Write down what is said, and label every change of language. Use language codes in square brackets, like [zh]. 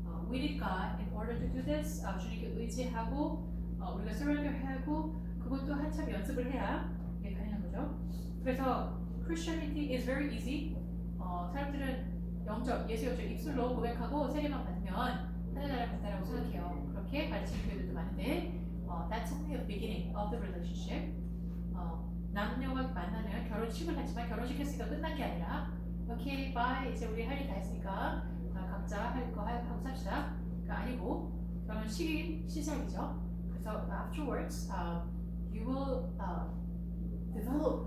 [en] We need God in order to do this. [ko] 주님께 의지하고 우리가 surrender하고 그것도 한참 연습을 해야 이게 가능한 거죠. 그래서 [en] Christianity is very easy. [ko] 사람들은 예수 영적 입술로 고백하고 세례만 받으면 하늘나라 간다라고 생각해요. 그렇게 가르치는 교회들도 많은데 [en] that's only the beginning of the relationship. [ko] 남녀가 만나면 결혼식을 하지만 결혼식 했으니까 끝난 게 아니라 오케이 바이 이제 우리 할 일 다 했으니까 각자 할 거 하고 삽시다 가 아니고 결혼식이 시작이죠. 그래서 [en] afterwards you will develop